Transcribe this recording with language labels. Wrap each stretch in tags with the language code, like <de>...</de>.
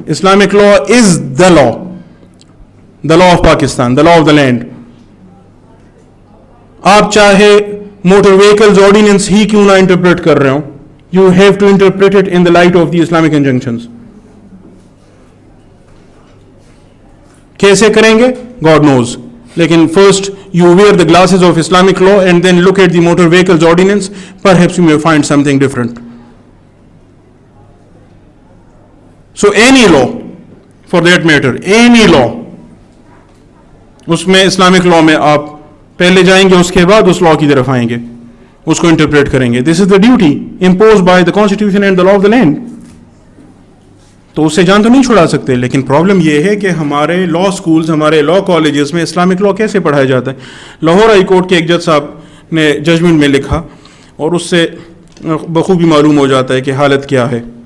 <en>Islamic law is the law of Pakistan, the law of the land.</en> <ur>آپ چاہے motor vehicles ordinance ہی کیوں نہ interpret کر رہے ہوں,</ur> <en>You have to interpret it in the light of the Islamic injunctions.</en> <ur>کیسے کریں گے</ur> <en>God knows,</en> <ur>لیکن</ur> <en>First you wear the glasses of Islamic law and then look at the motor vehicles ordinance, perhaps you may find something different. So any law for that matter, any law,</en> <ur>اس میں Islamic law میں آپ پہلے جائیں گے, اس کے بعد اس لا کی طرف آئیں گے, اس کو انٹرپریٹ کریں گے.</ur> <en>This is the duty impose by the constitution and the law of the land.</en> <ur>تو اس سے جان تو نہیں چھڑا سکتے. لیکن پرابلم یہ ہے کہ ہمارے لا اسکولز, ہمارے لا کالجز میں اسلامک لا کیسے پڑھایا جاتا ہے. لاہور ہائی کورٹ کے ایک جج صاحب نے ججمنٹ میں لکھا, اور اس سے بخوبی معلوم ہو جاتا ہے کہ حالت کیا ہے.</ur>